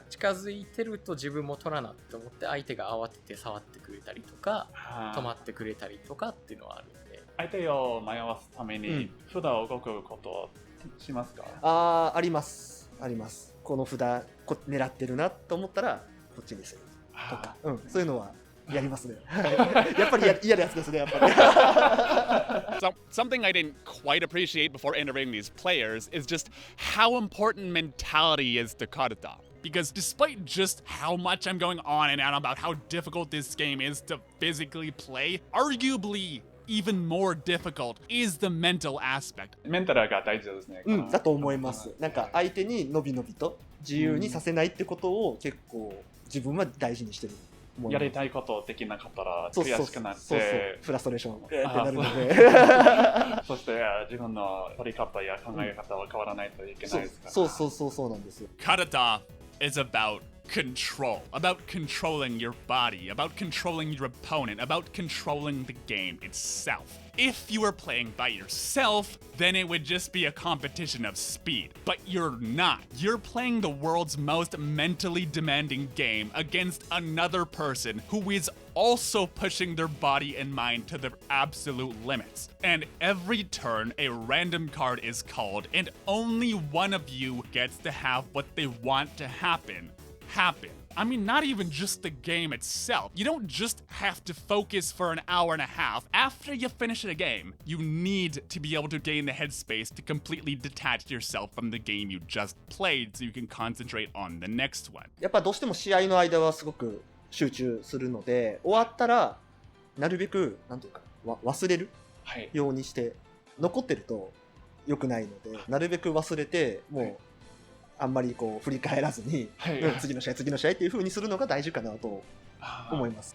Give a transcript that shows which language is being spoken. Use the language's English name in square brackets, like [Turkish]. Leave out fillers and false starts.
[Japanese] 近づいてると自分も取らなって思って相手が慌てて触ってくれたりとか、止まってくれたりとかっていうのはあるんで。相手を迷わすために札を動くことをしますか？あります。あります。この札狙ってるなと思ったらこっちにするとか、そういうのはやりますね。やっぱり嫌なやつですね、やっぱり。 [English] So, something I didn't quite appreciate before entering these players is just how important mentality is to karuta. Because despite just how much I'm going on and on about how difficult this game is to physically play, arguably even more difficult is the mental aspect. [Japanese] メンタルが大事ですね。だと思います。なんか相手にのびのびと自由にさせないってことを結構自分は大事にしてる。やりたいことできなかったら悔しくなって、フラストレーションってなるので、そして自分の取り方や考え方は変わらないといけないですから。そうなんですよ。 [English] Karuta is about control, about controlling your body, about controlling your opponent, about controlling the game itself. If you were playing by yourself, then it would just be a competition of speed. But you're not. You're playing the world's most mentally demanding game against another person who is also pushing their body and mind to their absolute limits. And every turn, a random card is called, and only one of you gets to have what they want to happen. I mean, not even just the game itself. You don't just have to focus for an hour and a half. After you finish a game, you need to be able to gain the headspace to completely detach yourself from the game you just played so you can concentrate on the next one. [Japanese] やっぱどうしても試合の間はすごく集中するので、終わったらなるべくなんていうか忘れるようにして、残ってると良くないので、なるべく忘れてもうあんまりこう振り返らずに、次の試合っていう風にするのが大事かなと思います。